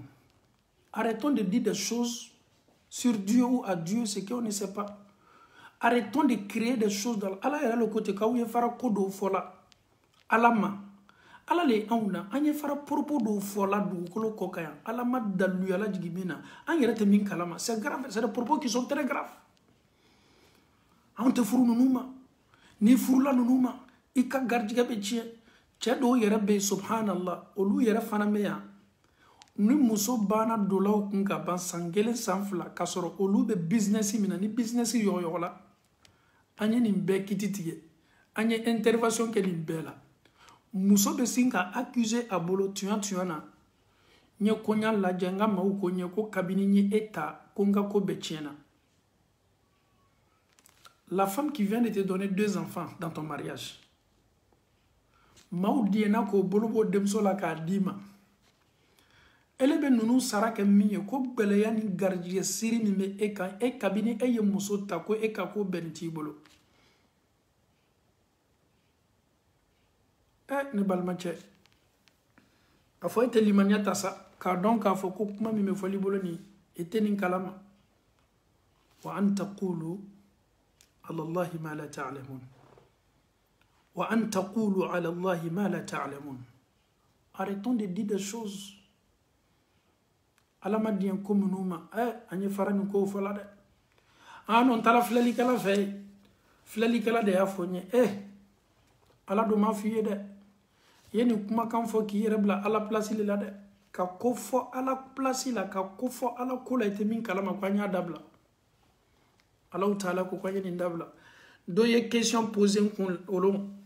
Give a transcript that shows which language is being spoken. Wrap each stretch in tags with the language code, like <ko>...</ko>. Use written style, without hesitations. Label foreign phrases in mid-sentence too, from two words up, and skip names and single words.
<fr>Arrêtons de dire des choses sur Dieu ou à Dieu ce qu'on ne sait pas. Arrêtons de créer des choses dans</fr> <bm>Ala yɛrɛ</bm> <fr>le côté</fr> <bm>k'aw ye fara ko dɔw fɔ la Ala ma Ala le anw na an ye fara propos dɔw fɔ la dugukolo kɔ kan yan Ala ma daluyala jigin min na an yɛrɛ tɛ min kalama</bm> <fr>c'est grave, c'est des propos qui sont très graves.</fr> <bm>an te furu nunu ma ni furula nunu ma i ka garijɛgɛ bɛ tiɲɛ cɛ dɔw yɛrɛ bɛ yen subhanallah olu yɛrɛ fana bɛ yan ni muso banna dolaw kun ka ban san 1 san 2 ka sɔrɔ olu bɛ business min na ni business yɔgɔyɔgɔla an ye nin bɛɛ kiti tigɛ an ye intervention kɛ nin bɛɛ la muso bɛ sin ka accuser a bolo tuyan na n ye koɲa lajɛ n ka maaw ko n ye ko kabini n ye e ta ko n ka ko bɛɛ tiɲɛna.</bm> <fr>La femme qui vient de te donner 2 enfants dans ton mariage</fr> <bm>maaw diɲɛna k'o bolo bɔ denmuso la k'a d'i ma ele bɛ ninnu sara kɛ min ye ko gɛlɛya ni garijɛgɛ siri min bɛ e kan e kabini e ye muso ta ko e ka ko bɛnnen t'i bolo. Ne balimacɛ a fɔ e tɛ limaniya ta sa k'a dɔn k'a fɔ ko kuma min bɛ fɔli bolo nin e tɛ nin kalama</bm> <ar>وأن تقولوا على الله ما لا تعلمون وأن تقولوا على الله ما لا تعلمون.</ar> <fr>Arrêtons de dire des choses</fr> <bm>ala ma diɲɛ ko minnu ma an ye fara nin kow fɔ la dɛ non taara filɛlikɛla fɛ filɛlikɛla de y'a fɔ n ye ala dun m'a fɔ i ye dɛ i ye nin kumakan fɔ k'i yɛrɛ bila ala place la dɛ ka ko fɔ ala place la ka ko fɔ ala ko la i tɛ min kalama ko an y'a dabila alaw taala ko an ye nin dabila dɔ ye</bm> <fr>question posé</fr> <bm>n kun olu</bm>